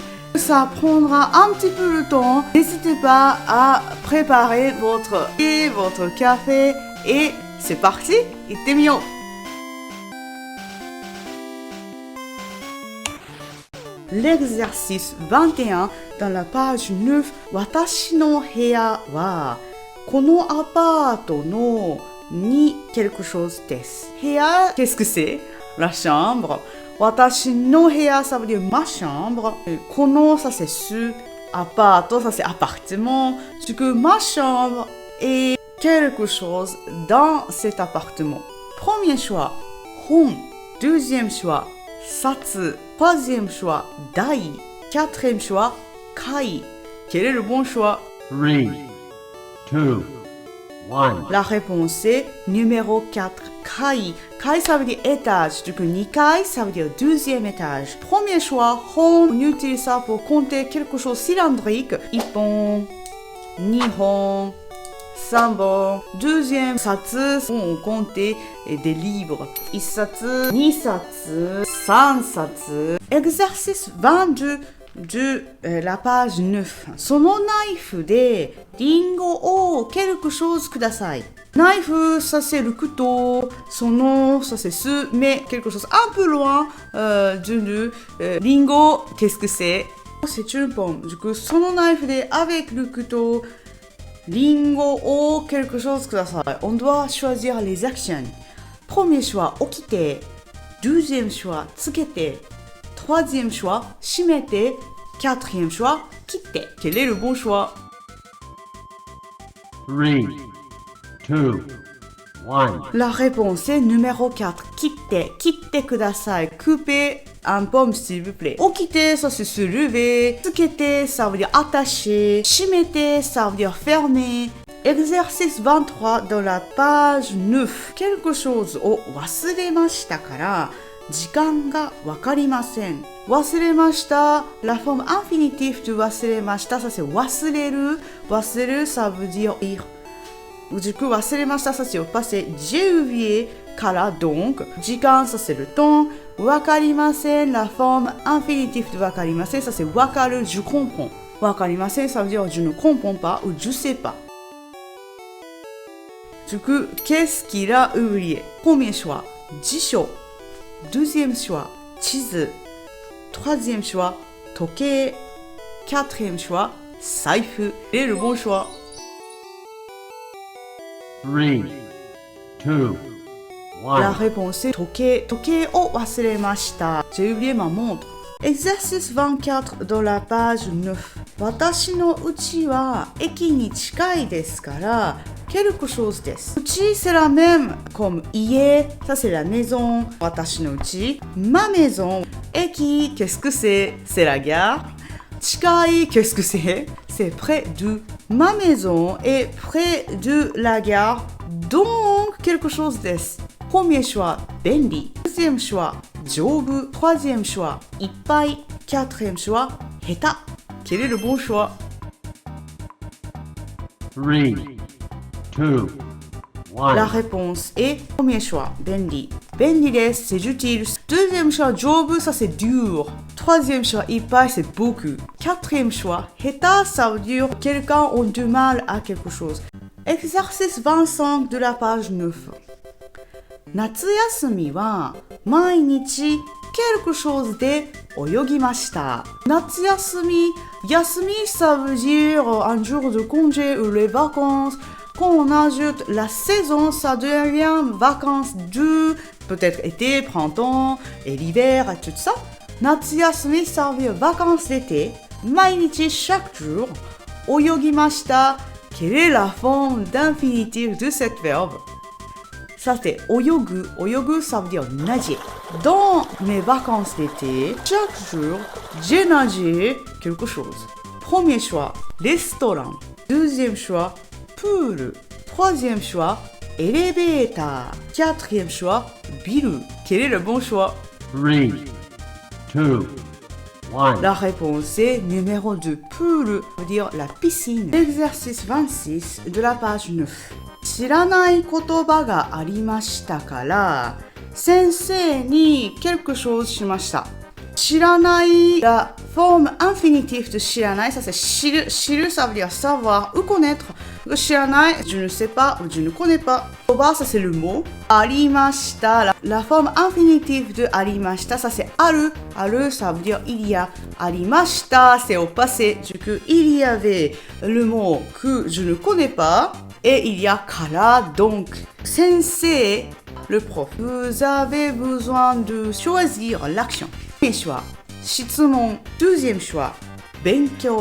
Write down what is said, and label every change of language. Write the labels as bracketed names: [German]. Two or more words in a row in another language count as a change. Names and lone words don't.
[French] Ça prendra un petit peu de temps. N'hésitez pas à préparer votre thé, votre café et c'est parti. Ittemio! L'exercice 21 dans la page 9. [Japanese] 私の部屋はこのアパートのに [French] quelque chose [Japanese] desu. [French] Heya, qu'est-ce que c'est? La chambre. [Japanese] 私の部屋, [French] ça veut dire ma chambre. Kono, ça c'est ce. Apato, ça c'est appartement. Du coup, ma chambre est quelque chose dans cet appartement. Premier choix, hon. Deuxième choix, satsu. Troisième choix, dai. Quatrième choix, kai. Quel est le bon choix? 3, 2, 1. La réponse est numéro 4, kai. Kai, ça veut dire étage. Du coup, nikai, ça veut dire deuxième étage. Premier choix, hon. On utilise ça pour compter quelque chose cylindrique. [Japanese] 一本、二本, [French] sanbon. Deuxième, satsu, on comptait des livres. [Japanese] 一冊、二冊、三冊. [French] Exercice 22 de la page 9. [Japanese] そのナイフでリンゴを [French] quelque chose [Japanese] ください。 [French] ナイフ, ça c'est le couteau. その, ça c'est ce, mais quelque chose un peu loin de Lingo, qu'est-ce que c'est? C'est une pomme. Du coup, [Japanese] そのナイフで [French] avec le couteau. Lingo ou quelque chose que ça. On doit choisir les actions. Premier choix, okite. Deuxième choix, tsukete. Troisième choix, shimete. Quatrième choix, kitte. Quel est le bon choix? 3, 2, 1. La réponse est numéro 4, kitte. [Japanese] 切ってください. [French] Coupez un pomme s'il vous plaît. Okite, ça c'est se lever. Tsukete, ça veut dire attacher. Shimete, ça veut dire fermer. Exercice 23 dans la page 9. Quelque chose [Japanese] を忘れましたから時間がわかりません。 [French] 忘れました。La forme infinitive de 忘れました、ça c'est 忘れる。忘れる、ça veut dire ir. Du coup, 忘れました、ça c'est au passé. J'ai oublié, からdonc. 時間, ça c'est le temps. わかりません, la forme infinitive de わかりません, ça c'est わかる, je comprends. わかりません, ça veut dire je ne comprends pas ou je sais pas. Du coup, qu'est-ce qu'il a oublié? Premier choix, 辞書. Deuxième choix, 地図. Troisième choix, 時計. Quatrième choix, 財布. Et le bon choix? 3, 2, 1. La réponse est 時計. [Japanese] 時計を忘れました. [French] J'ai oublié ma montre. Exercice 24 dans la page 9. [Japanese] 私の家は駅に近いですから [French] quelque chose [Japanese] です。 [French] 家 c'est la même comme 家, ça c'est la maison. [Japanese] 私の家 [French] ma maison. 駅 qu'est-ce que c'est? C'est la gare. 近い qu'est-ce que c'est? C'est près de. Ma maison est près de la gare, donc quelque chose です。Premier choix, 便利。Deuxième choix, 丈夫。Troisième choix, いっぱい。Quatrième choix, 下手。Quel est le bon choix? 3, 2, 1. La réponse est premier choix, 便利。 [Japanese] 便利です、 [French] c'est utile. Deuxième choix, 丈夫, ça c'est dur. Troisième choix, いっぱい, c'est beaucoup. Quatrième choix, 下手, ça veut dire quelqu'un a du mal à quelque chose. Exercice 25 de la page 9. [Japanese] 夏休みは毎日 [French] quelque chose [Japanese] で泳ぎました。 [French] 夏休み、休み ça veut dire un jour de congé ou les vacances. Quand on ajoute la saison, ça devient vacances de peut-être été, printemps et l'hiver et tout ça. 夏休み ça veut dire vacances d'été. 毎日 chaque jour. 泳ぎました Quelle est la forme d'infinitif de cette verbe? Ça c'est oyogu. Oyogu, ça veut dire nager. Dans mes vacances d'été, chaque jour, j'ai nagé quelque chose. Premier choix, restaurant. Deuxième choix, pool. Troisième choix, élévateur. Quatrième choix, biru. Quel est le bon choix? 3, 2, 1. La réponse est numéro 2. Pool veut dire la piscine. Exercice 26 de la page 9. [Japanese] 知らない言葉がありましたから先生に [French] quelque chose [Japanese] しました。 [French] 知らない la forme infinitive de 知らない ça c'est 知る ça veut dire savoir ou connaître. 知らない je ne sais pas ou je ne connais pas. 言葉 ça c'est le mot. ありました la forme infinitive de ありました ça c'est ある ça veut dire il y a. ありました c'est au passé. Du coup il y avait le mot que je ne connais pas. Et il y a kara, donc, sensei, le prof. Vous avez besoin de choisir l'action. Premier choix, shitsumon. Deuxième choix, benkyou.